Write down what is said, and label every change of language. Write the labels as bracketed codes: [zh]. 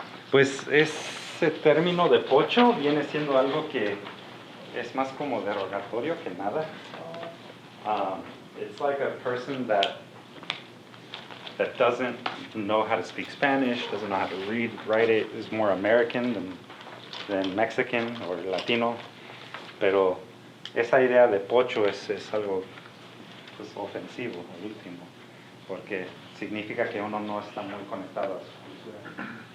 [es] Pues ese término de pocho viene siendo algo que es más como derogatorio que nada. [en] It's like a person that doesn't know how to speak Spanish, doesn't know how to read, write it, is more American than Mexican or Latino. [es] Pero esa idea de pocho es algo pues, ofensivo, al último, porque significa que uno no está muy conectado a su cultura.